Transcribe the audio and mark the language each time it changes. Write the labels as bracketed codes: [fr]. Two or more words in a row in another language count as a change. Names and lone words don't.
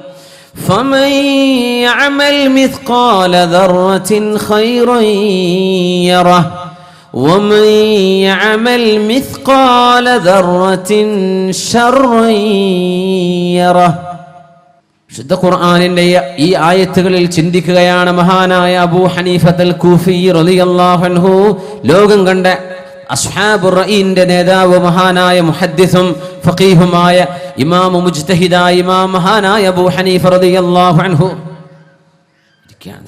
[ar] فمن يعمل مثقال ذرة خيرا يره ومن يعمل مثقال ذرة شرا يره. [ml] ശുദ്ധ ഖുർആനിന്റെ ഈ ആയത്തുകളിൽ ചിന്തിക്കുകയാണ് മഹാനായ അബൂ ഹനീഫത്തുൽ കൂഫി [ar] رضي الله عنه. [ml] ലോകം കണ്ട [ar] أصحاب الرأي [ml] നേതാവ്, മഹാനായ മുഹദ്ദിസും ഫഖീഹുമായ ഇമാം മുജ്തഹിദായ ഇമാം മഹാനായ അബൂ ഹനീഫ [ar] رضي الله عنه [ml] ഇരിക്കുകയാണ്.